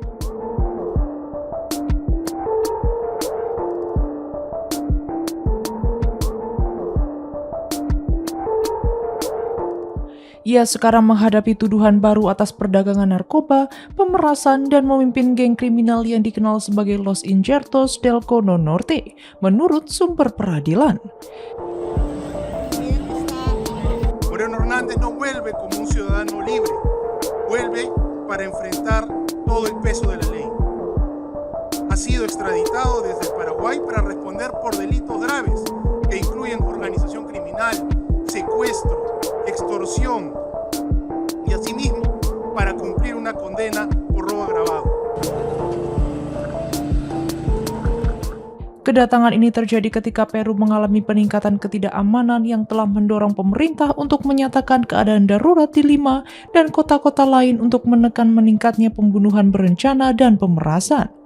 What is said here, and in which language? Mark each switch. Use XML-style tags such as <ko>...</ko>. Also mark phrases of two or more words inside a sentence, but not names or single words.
<id>Ia sekarang menghadapi tuduhan baru atas perdagangan narkoba, pemerasan, dan memimpin geng kriminal yang dikenal sebagai Los Injertos del Cono Norte, menurut sumber peradilan.</id> <es>Moreno Hernández no vuelve como un ciudadano libre, vuelve para enfrentar todo el peso de la ley. Ha sido extraditado desde el Paraguay para responder por delitos graves que incluyen organización criminal, secuestro, extorsión y asimismo para cumplir una condena por robo agravado.</es> <id>Kedatangan ini terjadi ketika Peru mengalami peningkatan ketidakamanan yang telah mendorong pemerintah untuk menyatakan keadaan darurat di Lima dan kota-kota lain untuk menekan meningkatnya pembunuhan berencana dan pemerasan.</id>